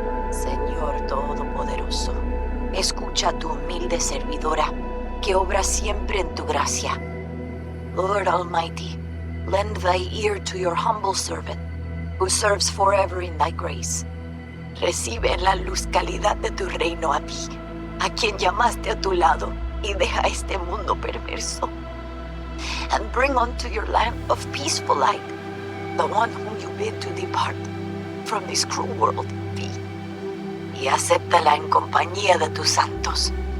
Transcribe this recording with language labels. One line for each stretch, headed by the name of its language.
Spanish: Señor Todopoderoso, escucha a tu humilde servidora, que obra siempre en tu gracia.
English: Lord Almighty, lend thy ear to your humble servant, who serves forever in thy grace.
Spanish: Recibe en la luz calidad de tu reino a mí, a quien llamaste a tu lado, y deja este mundo perverso.
English: And bring unto your lamp of peaceful light the one whom you bid to depart from this cruel world, V.
Spanish: Y acéptala en compañía de tus santos.